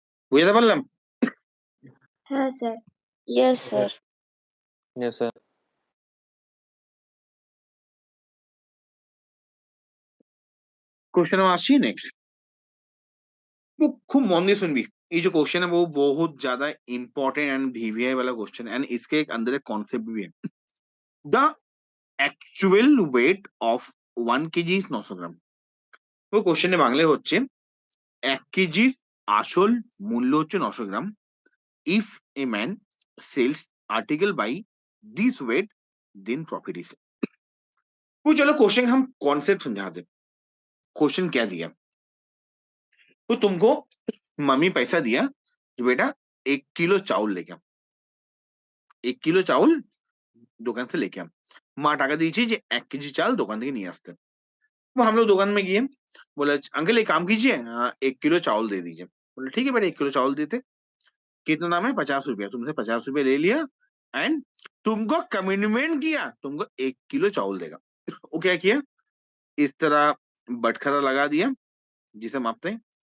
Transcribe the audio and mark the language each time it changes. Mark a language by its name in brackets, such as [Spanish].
[Bangla] বুঝতে পারলাম? [Hindi] हाँ sir. [English] Yes sir. Yes sir. [Bangla] Question আসছি নেক্সট, খুব মন দিয়ে শুনবি। [Hindi] ये जो क्वेश्चन है वो बहुत ज्यादा इंपॉर्टेंट एंड वीवीआई वाला क्वेश्चन, एंड इसके एक अंदर एक कॉन्सेप्ट भी है। [English] The actual weight of 1 KG is 900 gram. [Bangla] তো কোশ্চেনে বাংলায় হচ্ছে 1 কেজির আসল মূল্য হচ্ছে 900 গ্রাম। [English] If a man sells article by this weight then profit is. [Hindi] वो चलो क्वेश्चन हम कॉन्सेप्ट समझाते। क्वेश्चन क्या दिया, तो तुमको मम्मी पैसा दिया कि बेटा 1 কিলো চাউল लेके आ, 1 [Bangla] কিলো চাউল দোকান [Hindi] से लेके आ। [Bangla] মা টাকা দিয়েছে যে 1 কেজি চাল দোকান থেকে নিয়ে আসতে। [Hindi] वो हम लोग दुकान में गए, बोला अंकल एक काम कीजिए, 1 किलो चावल दे दीजिए। बोले ठीक है बेटा 1 किलो चावल देते। कितना नाम है 50 रुपया, तुमसे 50 रुपया ले लिया एंड तुमको कमिटमेंट किया तुमको 1 किलो चावल देगा। वो क्या किया, इस तरह बटखरा लगा दिया जिसे मापते हैं।